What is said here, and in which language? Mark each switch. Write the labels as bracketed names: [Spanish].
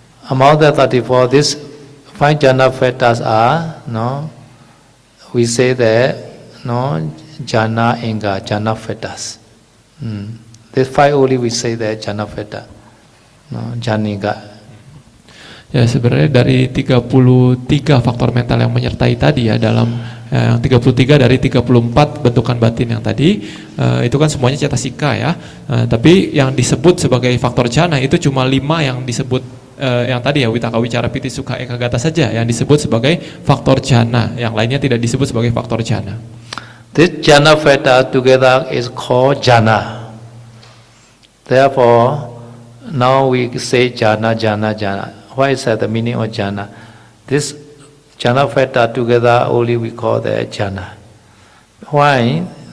[English] Among the 34, these 5 jhana factors are, no, we say that, no, jhana inga, jhana factors. These 5 only we say that jhana factor, no, jhana inga. [Indonesian] Ya sebenarnya dari 33 faktor mental yang menyertai tadi ya, dalam 33 dari 34 bentukan batin yang tadi, itu kan semuanya cetasika ya, tapi yang disebut sebagai faktor jhana itu cuma 5 yang disebut yang tadi ya, Vitaka, Wicara, Piti, Sukha, Ekagata saja yang disebut sebagai faktor jhana, yang lainnya tidak disebut sebagai faktor jhana. [English] This jhana factor together is called jhana. Therefore, now we say jhana, jhana, jhana. Why is that the meaning of jhana? This jhana factor together only we call the jhana. Why?